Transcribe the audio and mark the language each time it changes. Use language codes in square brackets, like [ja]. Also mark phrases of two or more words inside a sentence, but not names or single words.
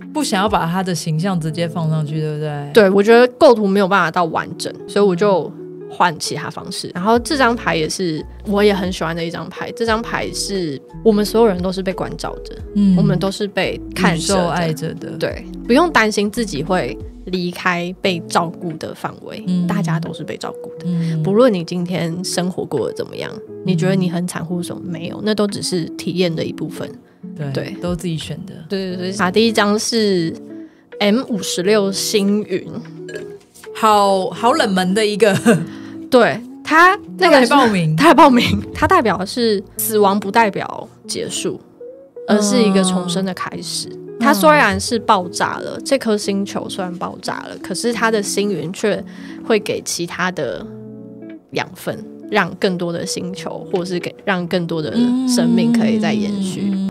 [zh] 不想要把他的形象直接放上去，对不对？对，我觉得構圖沒有辦法到完整，所以我就換其他方式。然後這張牌也是我也很喜歡的一張牌，這張牌是我們所有人都是被關照着，我們都是被看着的、愛着的，對，不用擔心自己會離開被照顧的範圍，大家都是被照顧的，不論你今天生活過得怎麼樣，你覺得你很慘或什麼，沒有，那都只是體驗的一部分。對，都自己選的。對，第一張是 M56 星雲，好冷門的一個。對，他那個來報名，他代表的是死亡，不代表結束，而是一個重生的開始。它雖然是爆炸了，這顆星球雖然爆炸了，可是它的星雲卻會給其他的養分，讓更多的星球，或是讓更多的生命可以再延續。